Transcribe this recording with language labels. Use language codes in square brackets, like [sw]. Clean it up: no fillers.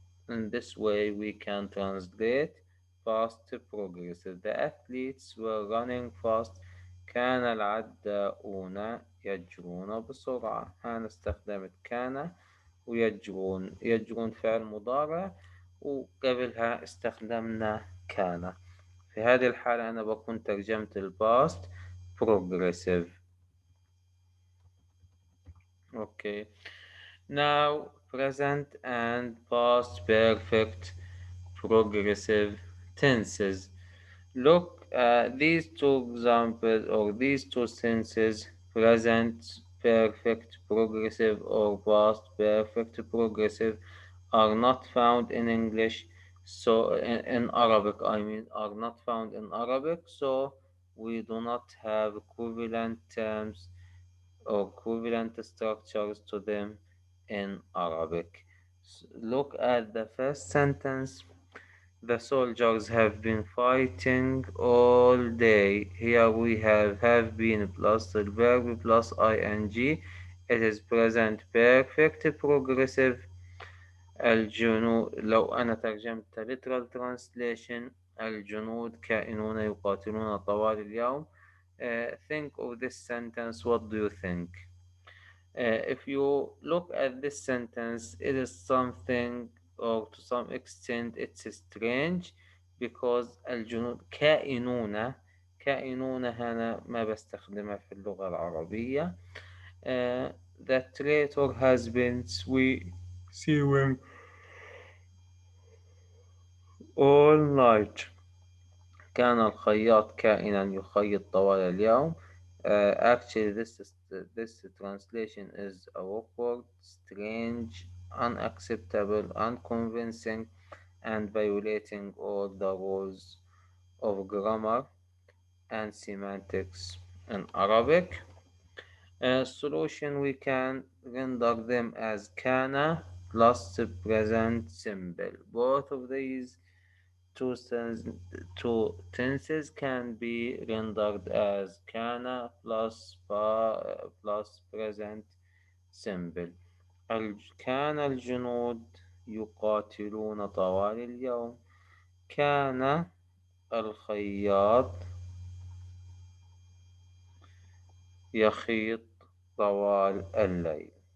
[en] In this way we can translate past progressive. The athletes were running fast. [ar] كان العداؤون يجرون بسرعة. هنا استخدمت كان ويجرون. يجرون فعل مضارع، وقبلها استخدمنا كان. في هذه الحالة أنا بكون ترجمت الباست progressive. [en] Okay. Now present and past perfect progressive tenses. Look at these two examples or these two sentences: present perfect progressive or past perfect progressive are not found in English. So in Arabic, I mean, are not found in Arabic. So we do not have equivalent terms or equivalent structures to them in Arabic. Look at the first sentence. The soldiers have been fighting all day. Here we have been plus the verb plus ing. It is present perfect progressive. [ar] الجنود، لو أنا ترجمت [en] literal translation، [ar] الجنود كائنون يقاتلون طوال اليوم. [en] Think of this sentence. What do you think? If you look at this sentence, it is something, or to some extent it's strange, because [ar] الجنود كائنون. كائنون هنا ما بستخدمها في اللغة العربية. [en] The traitor has been sewing all night. [ar] كان الخياط كائنا يخيط طوال اليوم. [en] Actually, this translation is awkward, strange, unacceptable, unconvincing. and violating all the rules of grammar and semantics. In Arabic, a solution we can render them as kana plus present simple. Both of these two, two tenses can be rendered as kana plus plus present simple. [ar] كان الجنود يقاتلون طوال اليوم. كان الخياط يخيط طوال الليل.